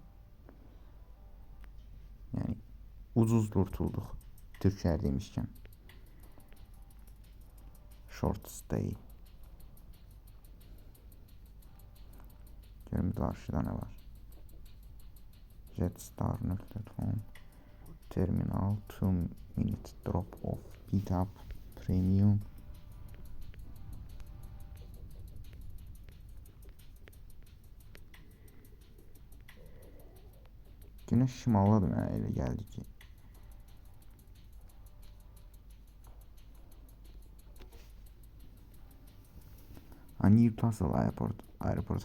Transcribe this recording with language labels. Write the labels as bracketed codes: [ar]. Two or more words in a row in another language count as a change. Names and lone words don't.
[az] Yəni ucuz qurtulduq Türklər demişkən. [en] Short stay. [az] Görüm qarşıda nə var. [en] Jetstar.com Terminal 2-minute drop off pickup premium. [az] Günəş şimaldadır, mənə elə gəldi ki. Newcastle aeroport.